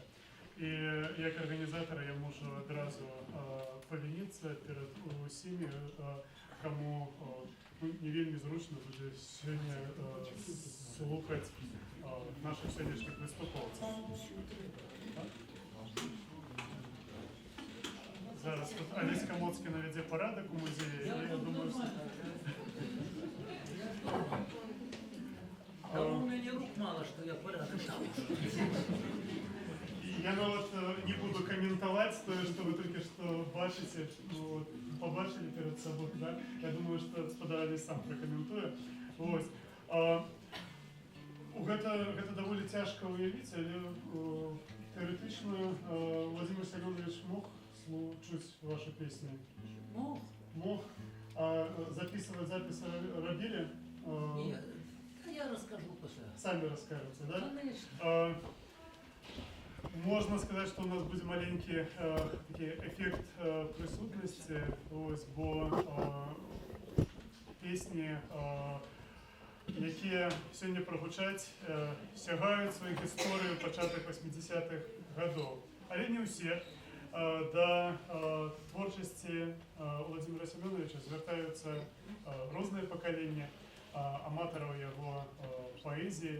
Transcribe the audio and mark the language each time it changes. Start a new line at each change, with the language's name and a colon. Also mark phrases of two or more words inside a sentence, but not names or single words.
Belarusian: І як арганізатар я можу адразу павініцца перад усімі, каму не вельмі зручна будзе сёння слухаць наших сённяшніх выступоўцаў. Зараз тут Олесь Камоцкі навядзе парадак у музеі,
Russian: я думаю, что... А у меня рук мало, что я порядок там.
Belarusian: Я нават не буду каментаваць тое, што вы толькі што бачыце, побачылі перад сабой, да? Я думаю, што гаспадар Олесь сам пракаментуе. Гэта даволі цяжка уявіць, але тэарэтычна Владимир Семенович мог чуць
Russian: ваши песни?
Belarusian: Мог.
Russian: А записывать записи робили? Нет, я расскажу после. Сами расскажете, да? Конечно. Можно сказать, что у нас будет маленький эффект присутности, бо песни,
Belarusian: якія сёння прагучаць, сягаюць сваіх гісторыяў пачатак 80-х гадоў. Але не ўсе. Да творчасці Владимира Семеновича звяртаюцца розныя пакаленні аматараў яго паэзіі.